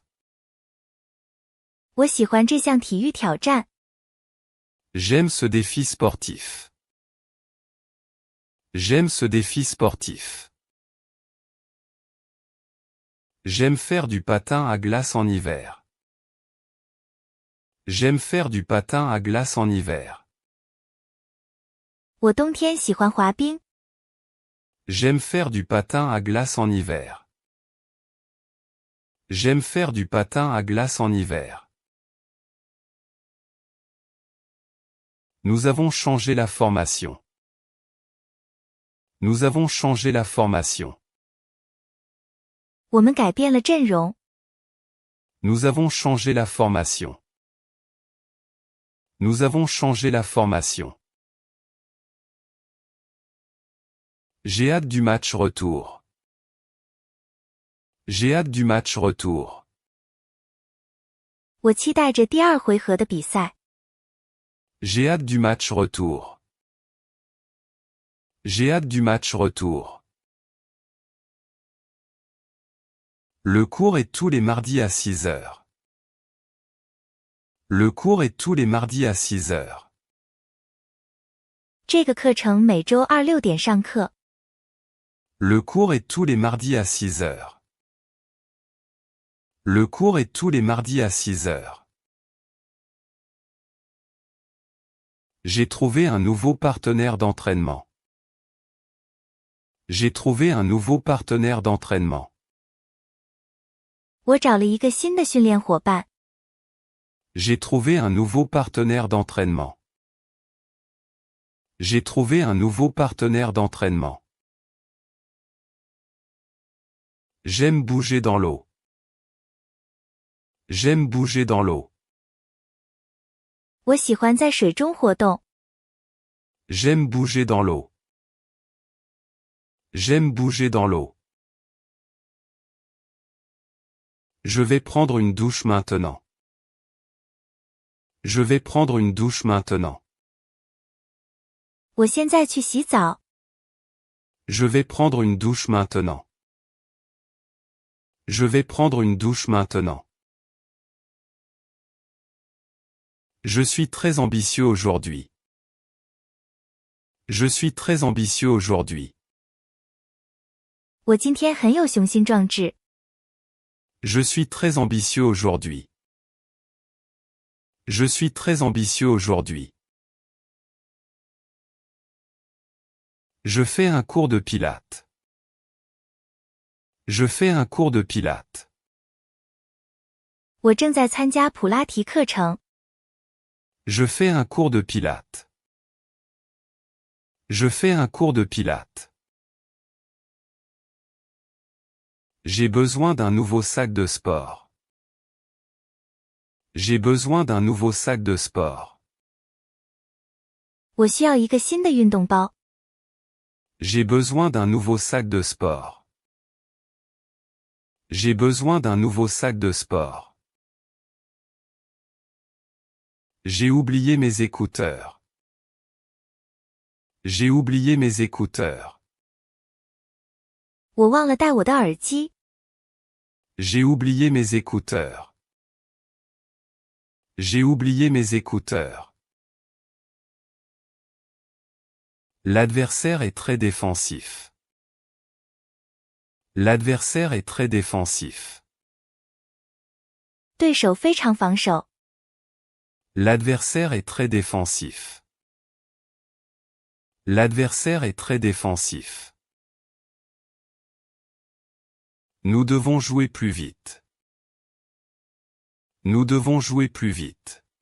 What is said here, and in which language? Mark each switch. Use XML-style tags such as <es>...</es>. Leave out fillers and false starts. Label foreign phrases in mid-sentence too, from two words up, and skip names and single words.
<zh>我喜欢这项体育挑战。</zh> <fr>J'aime ce défi sportif. J'aime ce défi sportif. J'aime faire du patin à glace en hiver. J'aime faire du patin à glace en hiver.</fr> <zh>我冬天喜欢滑冰。</zh> <fr>J'aime faire du patin à glace en hiver. J'aime faire du patin à glace en hiver. Nous avons changé la formation. Nous avons changé la formation.</fr> <zh>我们改变了阵容。</zh> <fr>Nous avons changé la formation. Nous avons changé la formation. J'ai hâte du match retour. J'ai hâte du match retour.</fr> <zh>我期待着第二回合的比赛。</zh> <fr>J'ai hâte du match retour. J'ai hâte du match retour. Le cours est tous les mardis à 6 heures. Le cours est tous les mardis à 6 heures.</fr> <zh>这个课程每周二6点上课。</zh> <fr>Le cours est tous les mardis à 6 heures. Le cours est tous les mardis à 6 heures. J'ai trouvé un nouveau partenaire d'entraînement. J'ai trouvé un nouveau partenaire d'entraînement.</fr> <zh>我找了一个新的训练伙伴。</zh> <fr>J'ai trouvé un nouveau partenaire d'entraînement. J'ai trouvé un nouveau partenaire d'entraînement. J'aime bouger dans l'eau. J'aime bouger dans l'eau.</fr> <zh>我喜欢在水中活动。</zh> <fr>J'aime bouger dans l'eau. J'aime bouger dans l'eau. Je vais prendre une douche maintenant. Je vais prendre une douche maintenant.</fr> <zh>我现在去洗澡。</zh> <fr>Je vais prendre une douche maintenant. Je vais prendre une douche maintenant. Je suis très ambitieux aujourd'hui. Je suis très ambitieux aujourd'hui.</fr> <zh>我今天很有雄心壮志。</zh> <fr>Je suis très ambitieux aujourd'hui. Je suis très ambitieux aujourd'hui. Je fais un cours de pilates. Je fais un cours de pilates.</fr> <zh>我正在参加普拉提课程。</zh> <fr>Je fais un cours de pilates. Je fais un cours de pilates. J'ai besoin d'un nouveau sac de sport. J'ai besoin d'un nouveau sac de sport.</fr> <zh>我需要一个新的运动包。</zh> <fr>J'ai besoin d'un nouveau sac de sport. J'ai besoin d'un nouveau sac de sport. J'ai oublié mes écouteurs. J'ai oublié mes écouteurs.</fr> <zh>我忘了带我的耳机。</zh> <fr>J'ai oublié mes écouteurs. J'ai oublié mes écouteurs. L'adversaire est très défensif. L'adversaire est très défensif.</fr> <zh>对手非常防守。</zh> <fr>L'adversaire est très défensif. L'adversaire est très défensif. Nous devons jouer plus vite. Nous devons jouer plus vite.</fr>